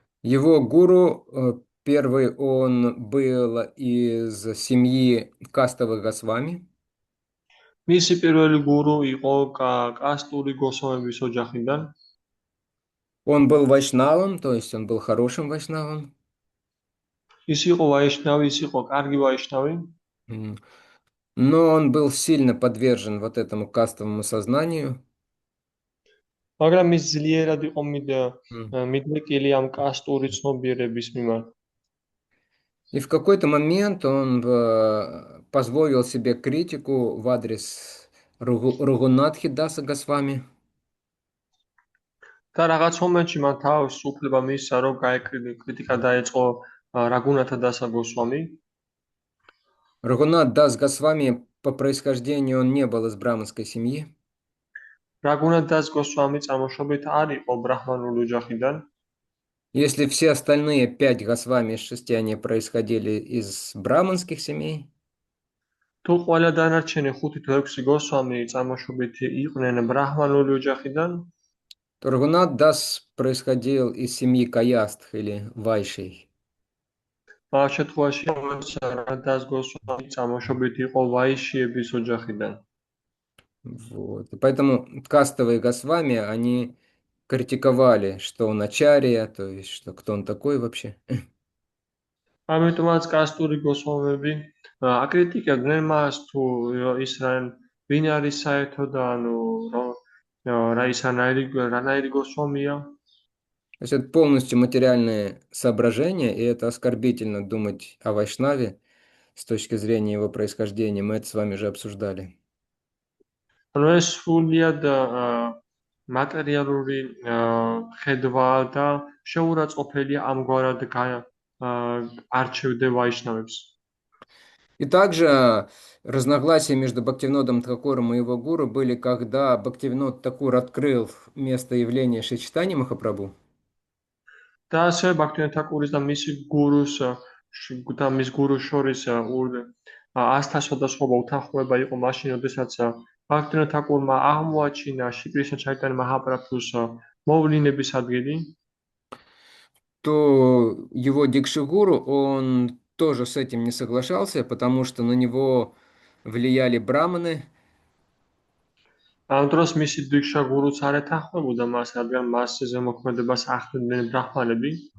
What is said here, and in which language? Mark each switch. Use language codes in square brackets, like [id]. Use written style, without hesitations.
[ru] Его гуру, первый он был из семьи кастовых Госвами. [ka] მისი პირველი გურუ იყო კასტური გოსვამების ოჯახიდან. [ru] Он был вайшнавом, то есть он был хорошим вайшнавом. [ka] ის იყო ვაიშნავი, ის იყო კარგი ვაიშნავი. М. [ru] Но он был сильно подвержен вот этому кастовому сознанию. [ka] მაგრამ ის ძლიერად იყო М. მიდრეკილი ამ კასტური ცნობიერების მიმართ. [ru] И в какой-то момент он позволил себе критику в адрес Рагунатхи Даса Госвами. [ka] და რაღაც მომენტში მან თავს უფლება მისცა, რომ კრიტიკა დაეწყო რაგუნათა დასა გოსვამი. [ru] Рагунат Дас Госвами по происхождению он не был из браманской семьи. [ka] რაგუნათ დას გოსვამი წარმოშობით არ იყო ბრაჰმანული ოჯახიდან. [ru] Если все остальные 5 Госвами из 6 они происходили из браманских семей, [ka] თუ ყველა დანარჩენი 5 თუ 6 გოსვამი წარმოშობით იყვნენ ბრაჰმანული ოჯახიდან, [ru] то Рагунат Дас происходил из семьи Каястх или Вайшей. [ka] ამ შემთხვევაში რაგუნათ დას გოსვამი წარმოშობით იყო ვაიშიების ოჯახიდან. [ru] Вот. И поэтому кастовые Госвами, они критиковали, что он ачарья, то есть, что кто он такой вообще. [ka] ამიტომაც კასტური გოსვამები აკრიტიკებდნენ მას თუ ის ვინ არის საერთოდ ანუ რანაირი გოსვამია. [ru] То есть это полностью материальные соображения, и это оскорбительно думать о Вайшнаве с точки зрения его происхождения. Мы это с вами уже обсуждали. [ka] ანუ ეს სრულიად მატერიალური ხედვა და შეურაცხყოფელია ამგვარად არჩევდე ვაიშნავებს. [ru] И также разногласия между Бхактивинодом Тхакуром и его гуру были, когда Бхактивинод Такур открыл место явления Шри Чайтаньи Махапрабху. [ka] და ასევე ბაქთივინოდ თაკურის და მისი გურუს და მის გურუს შორის ასთა სხვადასხვა უთანხმოება იყო მაშინ, როდესაც ბაქთივინოდ თაკურმა აღმოაჩინა შრი კრიშნა ჩაიტანია მაჰაპრაბჰუს მოვლინების ადგილი. [ru] То его Дикшигуру, он тоже с этим не соглашался, потому что на него влияли браманы. [ka] ამ დროს მისი დიქშა გურუც არ ეთანხმებოდა მას, რადგან მას ზემოქმედებას ახდენდნენ ბრაჰმანები.